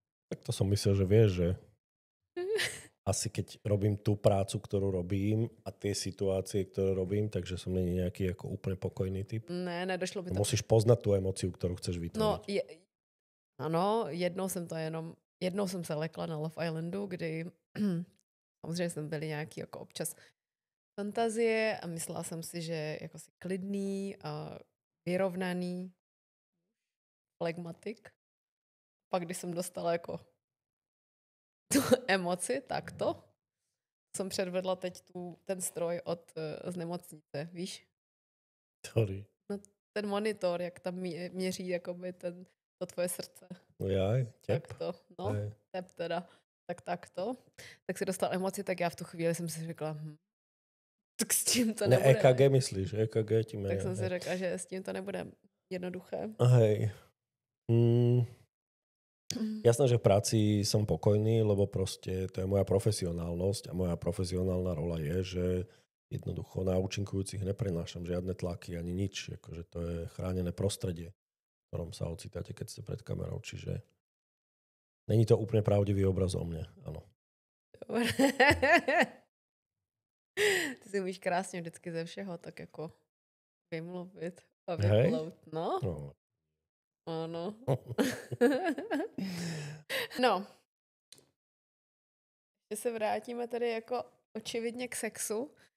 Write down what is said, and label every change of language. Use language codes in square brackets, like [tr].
[sk] Tak to som myslel, že vieš, že asi keď robím tú prácu, ktorú robím a tie situácie, ktoré robím, takže som není nejaký ako úplne pokojný typ. [cs] Ne, nedošlo by to. [sk] Musíš poznať tú emociu, ktorú chceš vytvoriť. [cs] No, ano, jednou jsem se lekla na Love Islandu, kdy samozřejmě jsme byli nějaký jako občas fantazie a myslela jsem si, že jako si klidný a vyrovnaný flegmatik. Pak, když jsem dostala jako tu emoci, tak to jsem předvedla teď ten stroj z nemocnice, víš? [en] Sorry. [cs] No, ten monitor, jak tam měří jakoby to tvoje srdce. [sk] No jaj, tep. [cs] Tak to, no, tep teda. Tak to. Tak si dostal emoci, tak já v tu chvíli jsem si řekla, tak s tím to nebude. Ne, EKG myslíš, EKG ti Tak jsem si řekla, že s tím to nebude jednoduché. [sk] Hej. Jasné, že v práci som pokojný, lebo proste to je moja profesionálnosť a moja profesionálna rola je, že jednoducho na účinkujúcich neprenášam žiadne tlaky ani nič. Akože to je chránené prostredie, v ktorom sa ocitáte, keď ste pred kamerou. Čiže není to úplne pravdivý obraz o mne, áno. Dobre. [cs] Ty si umíš krásně vždycky ze všeho tak jako vymluvit a vyplout. No? Ano. No. Ještě se vrátíme tady jako očividně k sexu.